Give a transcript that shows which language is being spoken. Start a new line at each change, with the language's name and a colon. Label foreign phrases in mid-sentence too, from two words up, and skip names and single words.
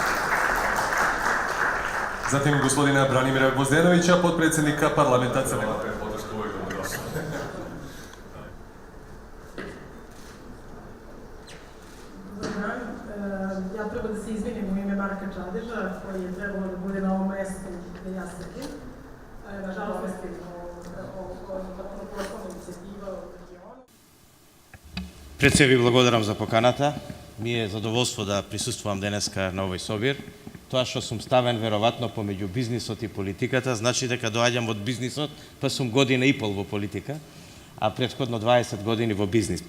Serbian: Zatim gospodina Branimira Gvozdenovića, potpredsjednika parlamenta Crne Gore. Ja treba da se izvinim u ime Marka Čadeža, koji je trebalo da bude na ovom mestu gde ja sedim. Nažalost,
Macedonian: Пред се ви благодарам за поканата. Ми е задоволство да присуствувам денеска на овој собир. Тоа што сум ставен веројатно помеѓу бизнисот и политиката, значи дека доаѓам од бизнисот, па сум година и пол во политика, а претходно 20 години во бизнис.